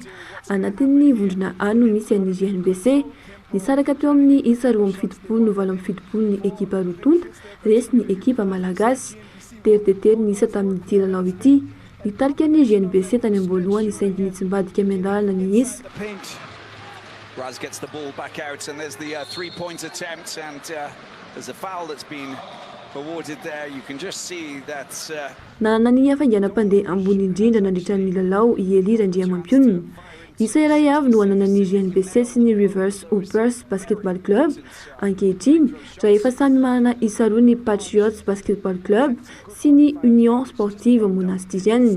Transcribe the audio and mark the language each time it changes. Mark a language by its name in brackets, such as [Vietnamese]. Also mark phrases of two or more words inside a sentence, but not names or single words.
[Malagasy] Anatin'ny vondrona A no misy an'ny GNBC nisaraka teo amin'ny isa 2-7 no 7 ny ekipa rotonta resy ny ekipa malagasy. Tery dia tery ny isa tamin'ity lalao ity. Nitarika ny GNBC tany am-boalohany 5 minutes mbadika miandalana ny isa. [English] Raz gets the ball back out and there's the three-point attempt and there's a foul that's been awarded there. You can just see that [Malagasy] nanana ny hafainganam-pandeha ambony indrindra nandritran'ny lalao ielira Andriamampianina. Isa iray avy no ananan'ny GNBC sy ny Rivers Hoopers Basketball Club. Ankehitriny raha efa samy manana isa roa ny Patriots Basketball Club sy ny Union Sportive Monastirienne.